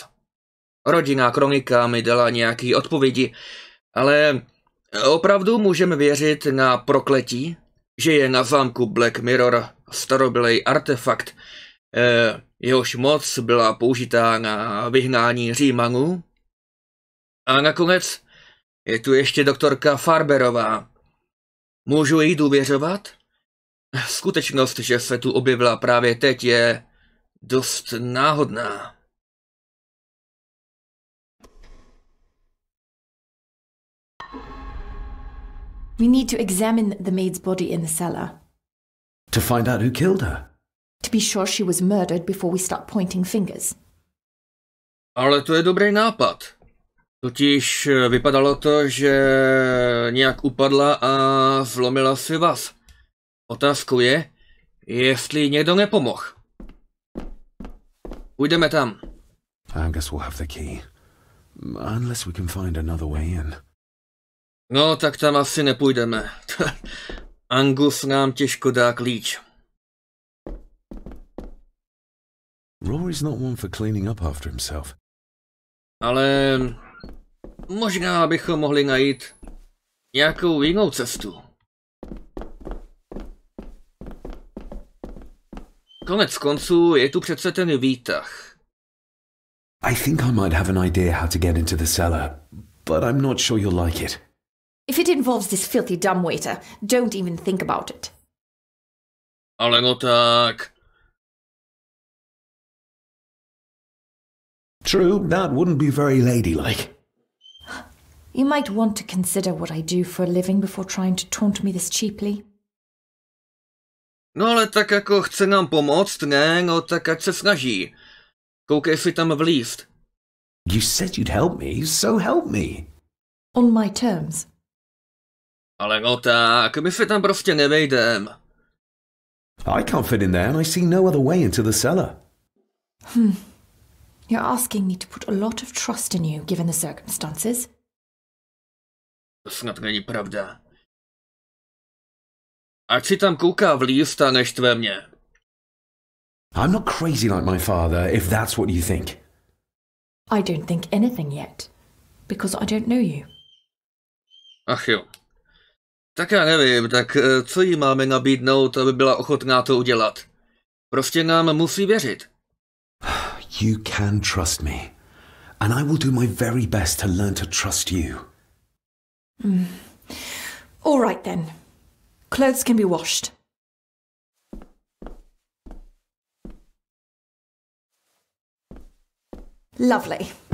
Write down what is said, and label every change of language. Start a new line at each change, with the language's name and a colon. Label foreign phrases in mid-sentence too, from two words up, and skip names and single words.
Czech: Rodinná kronika mi dala nějaké odpovědi, ale opravdu můžeme věřit na prokletí, že je na zámku Black Mirror starobylej artefakt, jehož moc byla použitá na vyhnání Římanů. A nakonec je tu ještě doktorka Farberová. Můžu jí důvěřovat? Skutečnost, že se tu objevila právě teď, je dost náhodná.
English: We need to examine the maid's body in the cellar. To find out who killed her? To be sure she was murdered before we start pointing fingers.
Czech: Ale to je dobrý nápad. Totiž vypadalo to, že nějak upadla a zlomila si vaz. Otázkou je, jestli někdo nepomohl. Půjdeme tam.
English: I guess we'll have the key. Unless we can find another way in.
Czech: No, tak tam asi nepůjdeme. Angus nám těžko dá klíč.
English: Rory's not one for cleaning up after himself.
Czech: Ale možná bychom mohli najít nějakou jinou cestu. Konec konců je tu přece ten výtah.
English: I think I might have an idea how to get into the cellar, but I'm not sure you'll like it. If it involves this filthy dumbwaiter, don't even think about it.
Czech: Ale no tak.
English: True, that wouldn't be very ladylike. You might want to consider what I do for a living before trying to taunt me this cheaply.
Czech: No ale tak jako chce nám pomoct, ne? No tak ať se snaží. Koukej si tam vlízt.
English: You said you'd help me, so help me. On my terms.
Czech: Ale no tak, my se tam prostě nevejdem.
English: I can't fit in there and I see no other way into the cellar. You're asking me to put a lot of trust in you, given the circumstances.
Czech: To snad není pravda. Ať si tam kouká vlízt a neštve mě.
English: I'm not crazy like my father, if that's what you think. I don't think anything yet, because I don't know you.
Czech: Ach jo. Tak já nevím, tak co jí máme nabídnout, aby byla ochotná to udělat? Prostě nám musí věřit.
English: You can trust me, and I will do my very best to learn to trust you. All right then. Clothes can be washed. Lovely.